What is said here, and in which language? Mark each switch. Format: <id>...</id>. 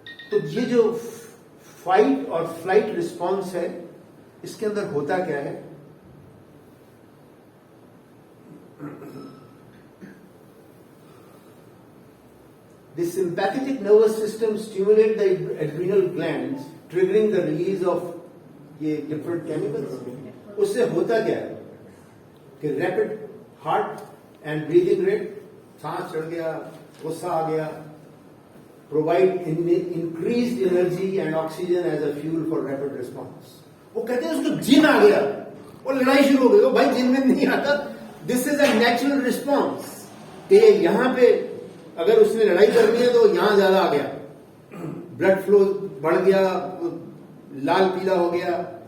<ur>تو یہ جو فائٹ اور فلائٹ رسپانس ہے اس کے اندر ہوتا کیا ہے,</ur> <en>the sympathetic nervous system stimulate the adrenal glands, triggering the release of یہ different chemicals.</en> <ur>اس سے ہوتا کیا ہے کہ</ur> <en>rapid heart and breathing rate,</en> <ur>سانس چڑھ گیا, غصہ آ گیا,</ur> <en>provide increased energy and oxygen as a fuel for rapid response.</en> <ur>وہ کہتے ہیں اس کو جن آ گیا اور لڑائی شروع ہو گئی. وہ بھائی جن میں نہیں آتا,</ur> <en>this is a natural response</en> <ur>کہ یہاں پہ اگر اس نے لڑائی کرنی ہے تو یہاں زیادہ آ گیا, بلڈ فلو بڑھ گیا, لال پیلا ہو گیا.</ur>